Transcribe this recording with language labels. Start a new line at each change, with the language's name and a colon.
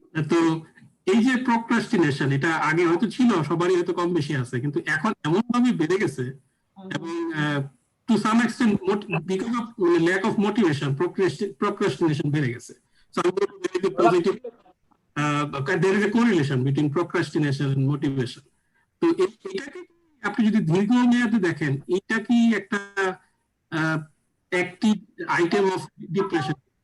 Bangla: তো এই যে প্রক্রাস্টিনেশন, এটা আগে হয়তো ছিল, সবারই হয়তো কম বেশি আছে, কিন্তু এখন এমন ভাবে বেড়ে গেছে, এবং
English: to some extent because of lack of motivation
Bangla: procrastination বেড়ে গেছে।
English: So I want to very positive there is a correlation between procrastination and motivation.
Bangla: তো এটাকে আপনি যদি দীর্ঘমেয়াদে দেখেন, এটা কি একটা
English: Active item of depression?